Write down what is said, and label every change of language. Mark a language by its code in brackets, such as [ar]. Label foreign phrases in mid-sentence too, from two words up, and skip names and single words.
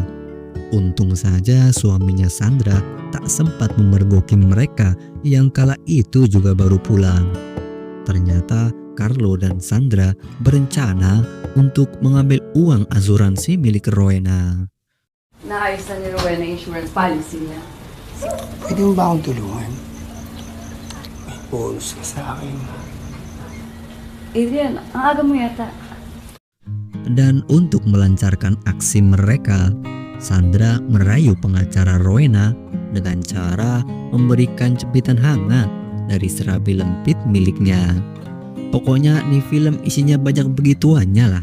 [id] Untung saja suaminya Sandra tak sempat memergoki mereka yang kala itu juga baru pulang. Ternyata Carlo dan Sandra berencana untuk mengambil uang asuransi milik Rowena. [tl] Naayos na ni Rowena [en] insurance policy [tl] niya. Pwede mo ba akong tulungan? May bonus ka sa akin. Adrian, ang aga mo yata. [id] Dan untuk melancarkan aksi mereka, Sandra merayu pengacara Rowena dengan cara memberikan jepitan hangat dari serabi lempit miliknya. Pokoknya nih film isinya banyak begituannya lah.